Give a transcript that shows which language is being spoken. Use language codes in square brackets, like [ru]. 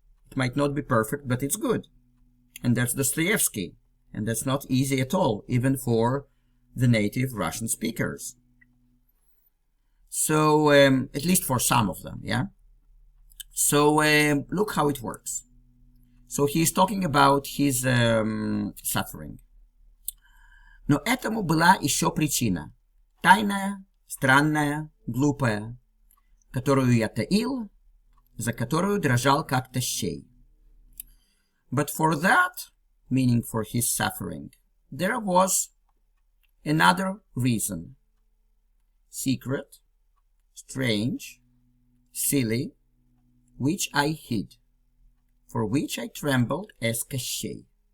[en] It might not be perfect, but it's good. And that's Dostoevsky, and that's not easy at all, even for the native Russian speakers. So, at least for some of them, yeah? So, look how it works. So, he is talking about his suffering. [ru] Но этому была еще причина. Тайная, странная, глупая, которую я таил, за которую дрожал как тащей. [en] But for that, meaning for his suffering, there was another reason. Secret, strange, silly, which I hid, for which I trembled as Кощей.